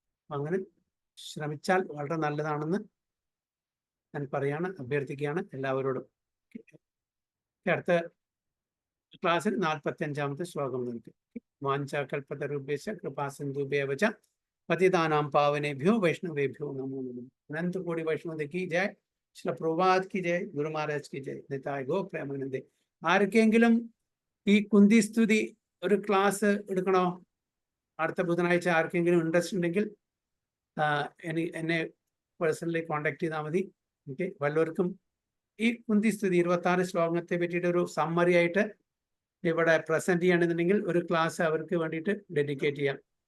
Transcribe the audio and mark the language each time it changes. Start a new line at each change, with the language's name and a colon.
Malayalam: അങ്ങനെ ശ്രമിച്ചാൽ വളരെ നല്ലതാണെന്ന് ഞാൻ അഭ്യർത്ഥിക്കുകയാണ് എല്ലാവരോടും. അടുത്ത ക്ലാസ്സിൽ 45-ാമത്തെ ശ്ലോകം നമുക്ക്
Sanskrit: വാഞ്ചാകൽപതരുഭ്യശ്ച കൃപാസിന്ധുഭ്യവ ച പതിതാനാം പാവനേഭ്യോ വൈഷ്ണവേഭ്യോ നമോ നമഃ.
Hindi: അനന്ത കോടി വൈഷ്ണവ की जय, श्री प्रभुपाद की जय, गुरु महाराज की जय, निताय गो प्रेमानंदे.
Malayalam: ആർക്കെങ്കിലും ഈ കുന്തി സ്തുതി ഒരു ക്ലാസ് എടുക്കണോ അടുത്ത ബുധനാഴ്ച ആർക്കെങ്കിലും ഇൻട്രസ്റ്റ് ഉണ്ടെങ്കിൽ എന്നെ പേഴ്സണലി കോണ്ടാക്ട് ചെയ്താൽ മതി. ഓക്കെ, വല്ലവർക്കും ഈ കുന്തി സ്തുതി 26 ശ്ലോകത്തെ പറ്റിയിട്ട് ഒരു സമ്മറി ആയിട്ട് ഇവിടെ പ്രസന്റ് ചെയ്യണമെന്നുണ്ടെങ്കിൽ ഒരു ക്ലാസ് അവർക്ക് വേണ്ടിയിട്ട് ഡെഡിക്കേറ്റ് ചെയ്യാം.